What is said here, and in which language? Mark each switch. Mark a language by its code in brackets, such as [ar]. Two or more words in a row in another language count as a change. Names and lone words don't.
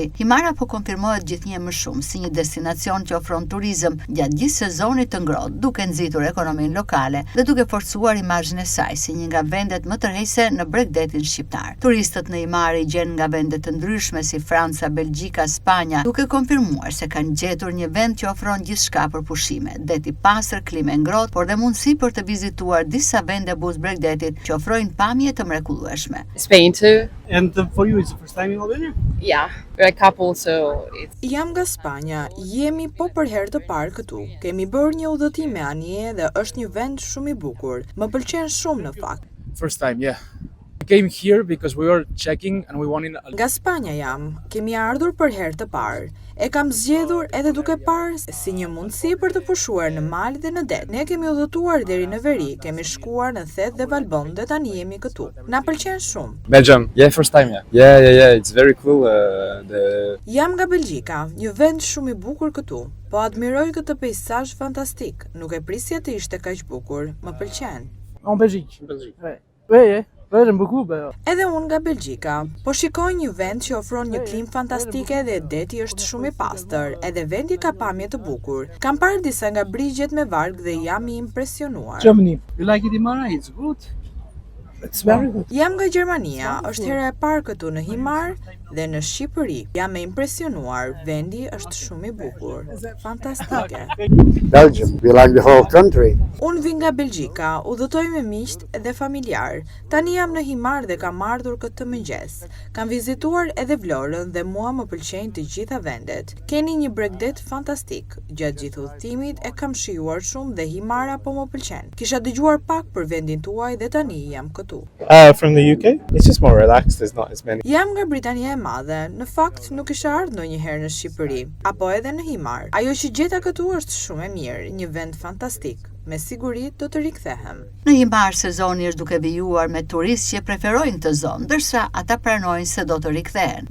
[sq] Himara po konfirmohet gjithnjë më shumë si një destinacion që ofron turizëm gjatë gjithë sezonit të ngrohtë, duke nxitur ekonominë lokale dhe duke forcuar imazhin e saj si një nga vendet më tërheqëse në Bregdetin shqiptar. Turistët në Himar i gjen nga vende të ndryshme si Franca, Belgjika, Spanja, duke konfirmuar se kanë gjetur një vend që ofron gjithçka për pushime, det i pastër, klimë e ngrohtë, por dhe mundësi për të vizituar disa vende buz Bregdetit që ofrojnë pamje të mrekullueshme. [en] Spain too. And for you, it's the first time in Albania? Yeah, we're a couple, so it's... [sq] Jam nga Spanja, jemi po për herë të parë këtu. Kemi bërë një udhëtim me anije dhe është një vend shumë i bukur. Më pëlqen shumë në fakt. [en] First time, yeah. We came here because we were checking and we wanted... [sq] Nga Spanja jam, kemi ardhur për herë të parë. E kam zgjedhur edhe duke parë si një mundësi për të pushuar në mal dhe në det. Ne kemi udhëtuar deri në veri, kemi shkuar në Thet dhe Valbon dhe tani jemi këtu. Na pëlqen shumë. [en] Belgium, yeah, first time, yeah. Yeah, it's very cool. [sq] Jam nga Belgjika, një vend shumë i bukur këtu. Po admiroj këtë peizazh fantastik. Nuk e prisja të ishte kaq bukur. Më pëlqen. [fr] En Belgique. Ouais. J'aime beaucoup. [sq] Edhe unë nga Belgjika, po shikoj një vend që ofron një klimë fantastike dhe deti është shumë i pastër, edhe vendi ka pamje të bukur. Kam parë disa nga brigjet me varg dhe jam i impresionuar. [en] Germany. You like it, Himara? It's good. It's very good. [sq] Jam nga Gjermania, është hera e parë këtu në Himar dhe në Shqipëri. Jam e impresionuar, vendi është shumë i bukur. Fantastike. [en] Belgium, we like the whole country. [sq] Unë vi nga Belgjika, udhëtoj me miqt dhe familjar. Tani jam në Himar dhe kam ardhur këtë mëngjes. Kam vizituar edhe Vlorën dhe mua më pëlqejnë të gjitha vendet. Keni një Bregdet fantastik. Gjatë gjithë udhëtimit e kam shijuar shumë dhe Himara po më pëlqen. Kisha dëgjuar pak për vendin tuaj dhe tani jam këtu. [en] From the UK? It's just more relaxed, there's not as many. [sq] Jam nga Britania e Madhe, në fakt nuk isha ardhur ndonjëherë në Shqipëri, apo edhe në Himar. Ajo që gjeta këtu është shumë e mirë, një vend fantastik. Me siguri do të rikthehem. Në Himar sezoni është duke vijuar me turistë që preferojnë të zonë, ndërsa ata pranojnë se do të rikthehen.